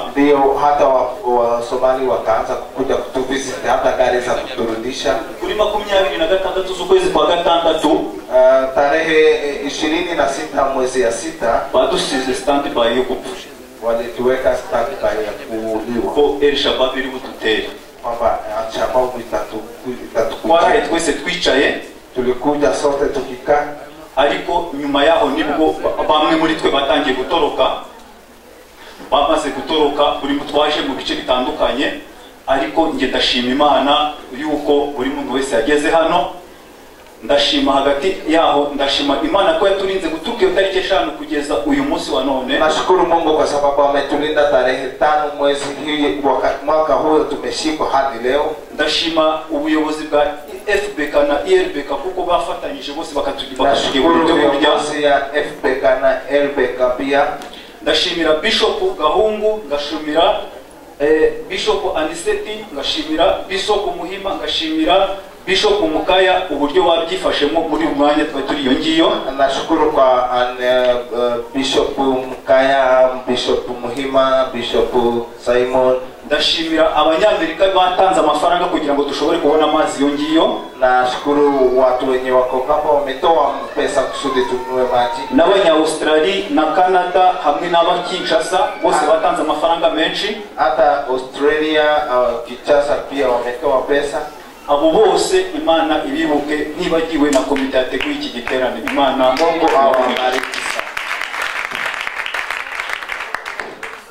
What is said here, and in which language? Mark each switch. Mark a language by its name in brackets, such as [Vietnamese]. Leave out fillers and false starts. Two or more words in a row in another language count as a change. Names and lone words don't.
[Swahili] Ndio hata wa Somali wakaanza kukuja kutuvisit, hata gari za kuturudisha. [Rundi] Kuri 26 z'ukwezi kwa gatandatu, [Swahili] tarehe 26 mwezi ya 6, [Rundi] badusize standby yo gupfa. [Swahili] Walituweka standby ya kuuliwa. [Rundi] Ko El Shabab iri bututere. [Swahili] Kwamba Al-Shabaab [Rundi] twaraye twese twicaye, [Swahili] tulikuja sote tukikaa. [Rundi] Ariko nyuma yaho nibwo bamwe muri twe batangiye gutoroka. Bamaze gutoroka buri mutwaje mu bice bitandukanye, ariko nge ndashima Imana yuko buri muntu wese yageze hano. Ndashima hagati yaho, ndashima Imana ko yaturinze guturuka iyo tariki 5 kugeza uyu munsi wa none. [Swahili] Nashukuru Mungu kwa sababu ametulinda tarehe 5 mwezi hii mwaka huu tumeshika hadi leo. [Rundi] Ndashima ubuyobozi bwa FBK na IRBK kuko bafatanyije bose bakatugira [Swahili] ubuyobozi ya FBK na IRBK pia. [Rundi] Ndashimira Bishop Gahungu, ngashimira Bishop Aniseti, ngashimira Bishop Muhima, ngashimira Bishop Mukaya uburyo wabyifashemo muri umwanya turi iyo ngiyo. [Swahili] Nashukuru kwa Bishop Mukaya, Bishop Muhima, Bishop Simon. [Rundi] Ndashimira abanyamerika batanze amafaranga kugira ngo dushobore kubona amazi iyo ngiyo. [Swahili] Nashukuru watu wenye wako hapa wametoa pesa kusudi tununue maji. [Rundi] N'abanya Australia na Canada hamwe n'abakinshasa bose batanze amafaranga menshi. [Swahili] Hata Australia Kinshasa pia wametoa pesa. [Rundi] Abo bose Imana ibibuke ntibagiwe na komite yateguye iki giterane. Imana [Swahili] Mungu awabariki.